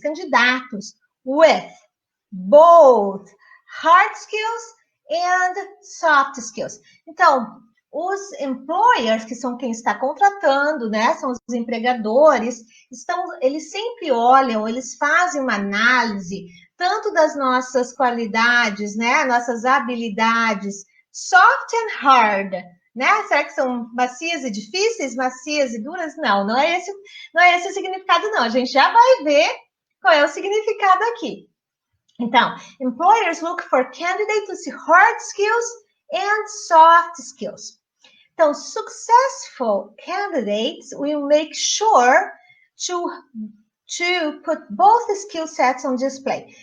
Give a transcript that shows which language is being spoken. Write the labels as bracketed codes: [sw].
[en] Candidatos with both hard skills and soft skills. [pt] Então, os employers, que são quem está contratando, né, são os empregadores, eles sempre olham, eles fazem uma análise tanto das nossas qualidades, né, nossas habilidades, [en] soft and hard, [pt] né? Será que são macias e difíceis, macias e duras? Não é esse o significado, não. A gente já vai ver qual é o significado aqui. [en] Então, employers look for candidates with hard skills and soft skills. Então, successful candidates will make sure to put both skill sets on display.